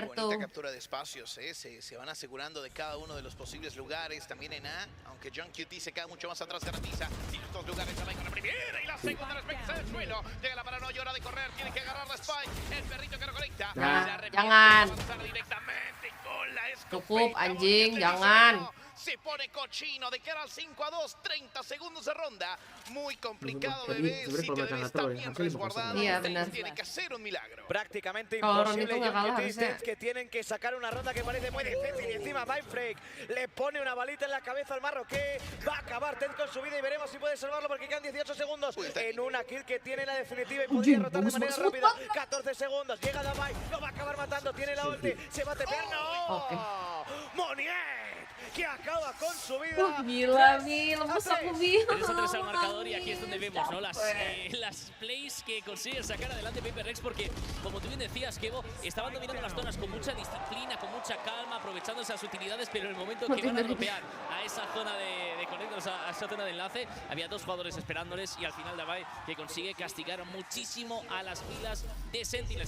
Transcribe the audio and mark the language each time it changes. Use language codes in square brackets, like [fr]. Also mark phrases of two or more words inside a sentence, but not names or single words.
[es] Bonita captura de espacios, se van asegurando de cada uno de los posibles lugares. También en A, aunque John QT se queda mucho más atrás, garantiza. Tiene estos lugares, se va con la primera y la segunda, la Spike en el suelo. Llega la paranoia, hora de correr, tiene que agarrar la Spike. El perrito que reconecta. [id] Jangan. [es] Directamente con la [id] Cukup anjing, jangan. [es] Se pone cochino de cara al 5-2, 30 segundos de ronda. Muy complicado de ver, el sitio debe estar bien resguardado. Tiene que hacer un milagro. Prácticamente imposible. Que tienen que sacar una ronda que parece muy difícil. Y encima Mindfree le pone una balita en la cabeza al marroquí. Va a acabar Ted con su vida y veremos si puede salvarlo, porque quedan 18 segundos en una kill que tiene la definitiva y podría derrotar de manera rápida. 14 segundos, llega Davai, lo va a acabar matando, tiene la ulti, se va a tepear. ¡No! Moniet que acaba con su vida. [id] Gila, lemes aku Bi. [es] Eso tres al marcador y aquí es donde vemos, ¿no? Las plays que consiguen sacar adelante Paper Rex porque, como tú bien decías, Kevo, estaban dominando las zonas con mucha disciplina, con mucha calma, aprovechando esas utilidades, pero en el momento que van a golpear a esa zona de conectos, a esa zona de enlace, había dos jugadores esperándoles y al final Davai que consigue castigar muchísimo a las filas de Sentinels.